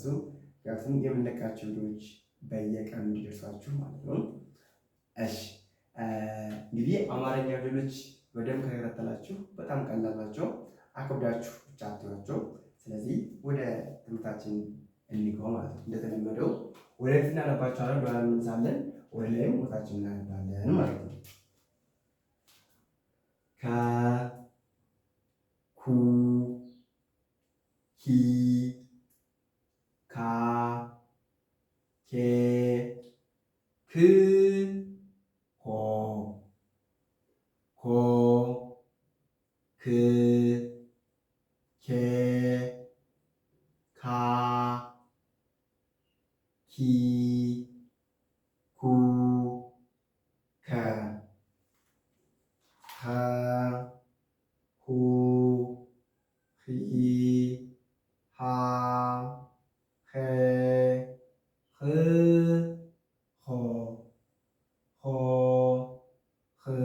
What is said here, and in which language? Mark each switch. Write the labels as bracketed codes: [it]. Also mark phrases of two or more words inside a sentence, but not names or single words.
[am] ምክንያቱም የምንለቃቸው ቪዲዮዎች በየቀኑ እንዲደርሷችሁ ማለት ነው። እሺ እንግዲህ አማርኛ ፊደሎች በደንብ ከተከታተላችሁ በጣም ቀላል ናቸው። አክብዳችሁ ብቻ አትሏቸው። ስለዚህ ወደ ትምህርታችን እንግባ ማለት ነው። እንደተለመደው ወደፊት እናነባቸዋለን፣ ወደ እንመለሳለን፣ ወደ ላይም ቦታችን እናነባለን ማለት ነው። ከ ኩ ኪ ካ ኬ ክ ኮ ኮ ክ ኬ ካ ኪ ኩ ከ ሀ ሁ ሂ ሃ ሄ ህ ሆ ሆ ህ